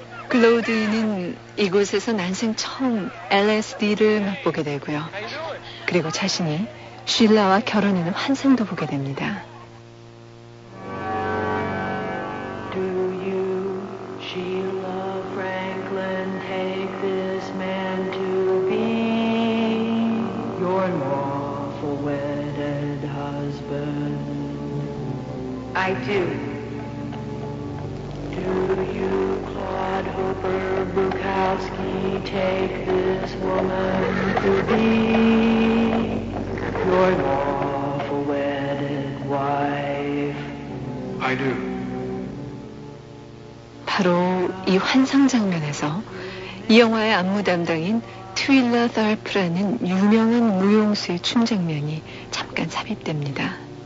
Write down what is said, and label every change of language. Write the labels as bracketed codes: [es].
[ko] 로드는 이곳에서 난생 처음 LSD를 맛보게 되고요. 그리고 자신이 쉴라와 결혼하는 환상도 보게 됩니다. [en] Do you, Sheila Franklin, take this man to be your lawful wedded husband? I do. Do you, Claude Hooper Bukowski, take this woman to be your lawful wedded wife? I do. [ko] 바로 이 환상 장면에서 이 영화의 안무 담당인 트윌라 달프라는 유명한 무용수의 춤 장면이 잠깐 삽입됩니다.